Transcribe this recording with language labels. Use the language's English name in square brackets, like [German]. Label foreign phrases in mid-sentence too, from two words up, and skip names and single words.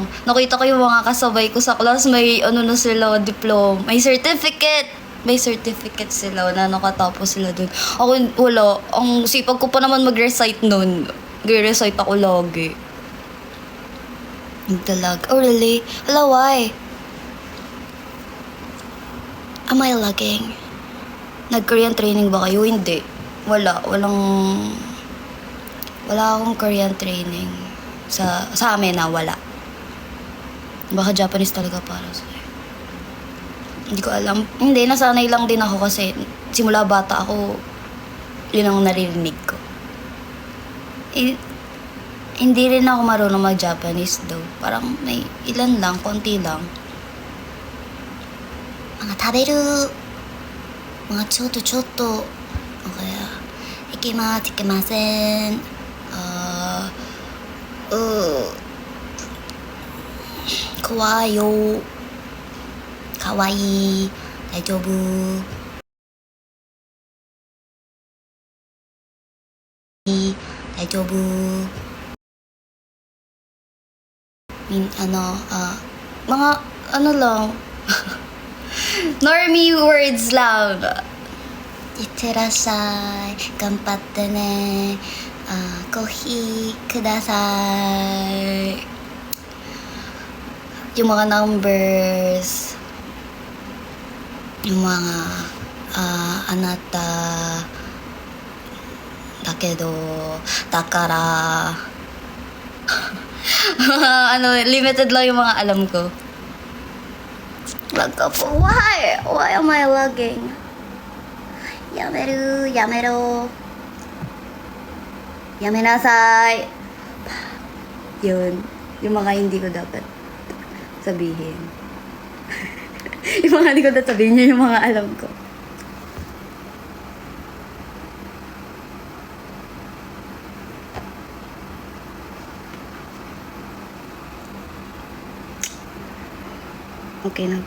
[Filipino] Nakita ko yung mga kasabay ko sa class. May na sila, diploma. May certificate. May certificate sila na nakatapos sila dun. Ako wala. Ang sipag ko pa naman mag-recite noon. Nag-recite ako lagi. Nagdalag. [English] Oh really? Hello, why? Am I lagging? [Filipino] Nag-Korean training ba kayo? Hindi. Wala akong Korean training. Sa amin na wala. Baka Japanese talaga para sa'yo. Hindi ko alam. Hindi, nasanay lang din ako kasi simula bata ako, yun ang naririnig ko. Hindi rin ako marunong mag-Japanese daw. Parang may ilan lang, konti lang. Mga 食べる mga ちょっと o kaya 行きません [Japanese] 怖いよ かわいい 大丈夫 大丈夫 [Filipino] mga lang [English] normie words [Filipino] lang. [Japanese] いってらっしゃい。頑張ってね。コーヒーください。 [Filipino] Yung mga numbers. Yung mga anata. [Japanese] だけど、だから。 [Filipino] limited lang yung mga alam ko. Lag po. [English] Why? Why am I lagging? [Japanese] Yameru. Yamenasai. [Filipino] Yun. Yung mga hindi ko dapat sabihin. Yung mga hindi ko dapat sabihin, yun yung mga alam ko. Okay na po.